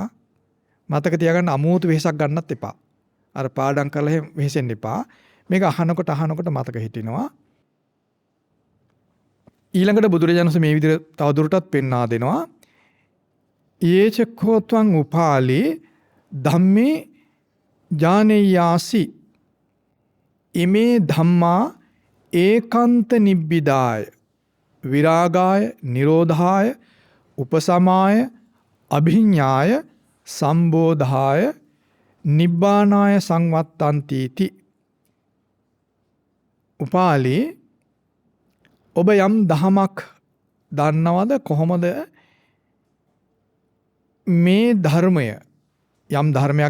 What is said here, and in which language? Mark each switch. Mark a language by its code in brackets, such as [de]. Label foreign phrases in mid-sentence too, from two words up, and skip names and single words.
[si] මතක තියාගන්න අමුතු වෙහසක් ගන්නත් එපා. අර පාඩම් කරලා එහෙම වෙහෙසෙන්න එපා. මේක අහනකොට මතක හිටිනවා. ඊළඟට බුදුරජාණන් වහන්සේ මේ විදිහට තවදුරටත් පෙන්වා දෙනවා. [pi] යේචකෝත්වං උපාලි ධම්මේ ඥානේයාසි ඉමේ ධම්මා ඒකාන්ත නිබ්බිදාය විරාගාය නිරෝධාය උපසමාය අභිඤ්ඤාය සම්බෝධාය නිබ්බානාය සංවත්තන්තිති. [si] උපාලි ඔබ යම් දහමක් දන්නවද කොහොමද මේ ධර්මය යම් ධර්මයක්